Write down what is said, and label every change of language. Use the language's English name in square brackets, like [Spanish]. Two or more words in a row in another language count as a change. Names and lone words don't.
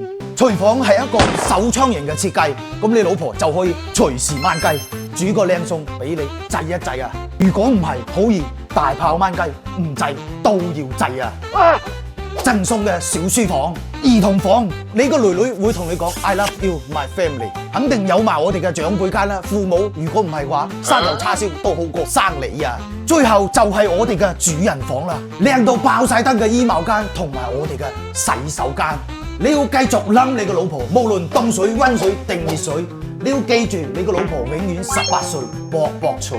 [Cantonese] 廚房係一個手槍型嘅設計，咁你老婆就可以隨時燜雞，煮個靚餸俾你制一制啊！如果唔係，好易大炮燜雞，唔制都要制啊！贈送嘅小書房、兒童房，你個女女會同你講 [English] I love you my family， [Cantonese] 肯定有埋我哋嘅長輩間啦。父母如果唔係嘅話，生嚿叉燒都好過生你啊！最後就係我哋嘅主人房啦，靚到爆晒燈嘅衣帽間同埋我哋嘅洗手間。你要繼續冧你個老婆，無論凍水、溫水定熱水，你要記住你個老婆永遠18歲，卜卜脆。